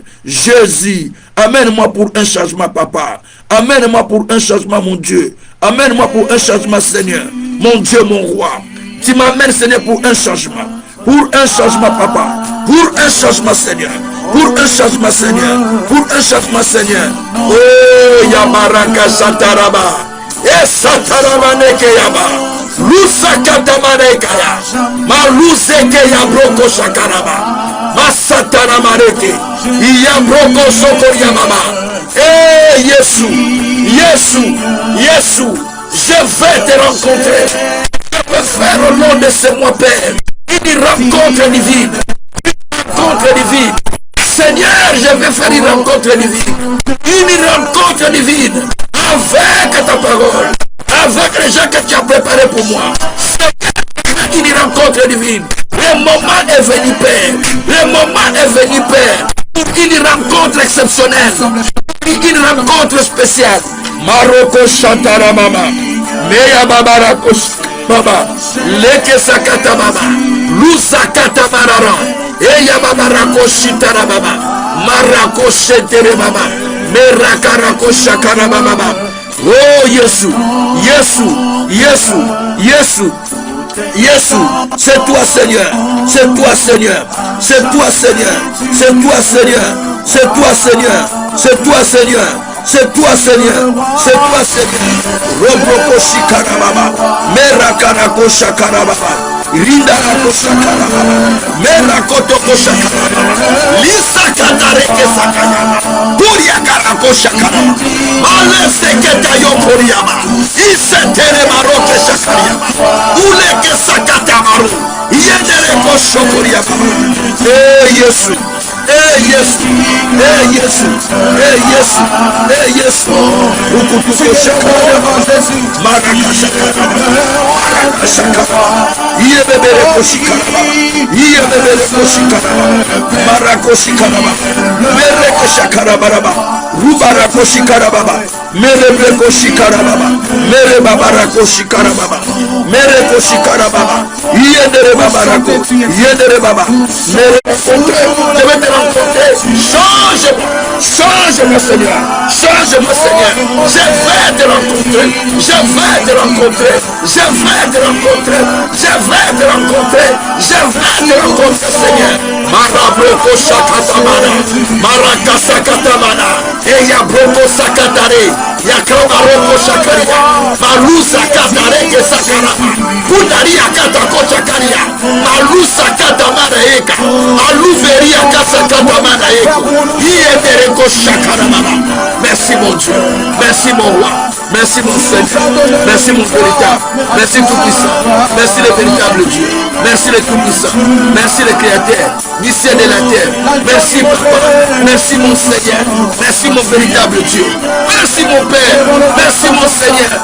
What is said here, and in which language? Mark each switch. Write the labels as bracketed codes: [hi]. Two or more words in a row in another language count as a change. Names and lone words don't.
[fr] Jésus, amène-moi pour un changement, Papa. Amène-moi pour un changement, mon Dieu. Amène-moi pour un changement, Seigneur. Mon Dieu, mon roi. Tu m'amènes, Seigneur, pour un changement. Pour un changement, Papa. Pour un changement, Seigneur. Pour un changement, Seigneur. Pour un changement, Seigneur. Oh, Yabaraka Sataraba. Et Sataramane Keyaba. Lusakatamanekaya. Maluzeke Yabroko Sakaraba. Masataramareke. Yabroko Sokoryamama. Eh, Jésus. Je vais te rencontrer. Je vais faire au nom de ce mois, Père. Une rencontre divine. Une rencontre divine. Seigneur, je je vais faire une rencontre divine. Une rencontre divine avec ta parole, avec les gens que tu as préparés pour moi. C'est une rencontre divine. Le moment est venu, Père. Le moment est venu, Père. Une rencontre exceptionnelle. Une rencontre spéciale. Maroko Shantara Mama. Meya Babarako Baba. Leke Sakata Baba. Lusakata Barara. Eya Babarako Shitara Baba. Marako Shetere Baba. Merakarako Shakara Baba. Oh Yesu. Yesu. Yesu. Yesu. Yesu, c'est toi Seigneur, c'est toi Seigneur, c'est toi Seigneur, c'est toi Seigneur, c'est toi Seigneur, c'est toi Seigneur, c'est toi Seigneur, c'est toi Seigneur. Robroko Shikarababa, Merakarako Shakarababa. Rindarako Shakarababa, Merakotoko Shakarababa, Lisa Katareke Sakayama, Kuriakarako Shakarababa, Maleseketayo Kuriama, Isetere Maroke Shakariama, Uleke Sakatamaru, Yendereko Shokuriama. Eh Yesu, eh Yesu, eh Yesu, eh Yesu, eh Yesu, Ukutuko Shakarababa, Maraka Shakarababa, Maraka Shakarababa. Yebebere koshikaraba, yebebere koshikaraba, marakoshikaraba, mereke shakarabaraba, rubarako shikarababa, merebe koshikarababa, mereba barako shikarababa, mereko shikarababa, yedere babarako, yedere baba, je vais te rencontrer, change-moi Seigneur, change-moi Seigneur, je vais te rencontrer, je vais te rencontrer, je vais te rencontrer, je vais te rencontrer, je vais te rencontrer Seigneur. Marabroko Shakatamana, Marakasa Katamana, Eya Broko Sakatare, Yakamaroko Shakaria, Malusa Katare Sakarama, Pudaria Katako Shakaria, Malusa Katamana Eka, Maluveria Kasa Katamana Eko, Yedereko Shakarama. Merci mon Dieu, merci mon roi, merci mon Seigneur, merci mon véritable, merci tout-puissant, merci le véritable Dieu, merci le tout-puissant, merci le créateur du ciel et de la terre, merci Papa, merci mon Seigneur, merci mon véritable Dieu, merci mon Père, merci mon Seigneur.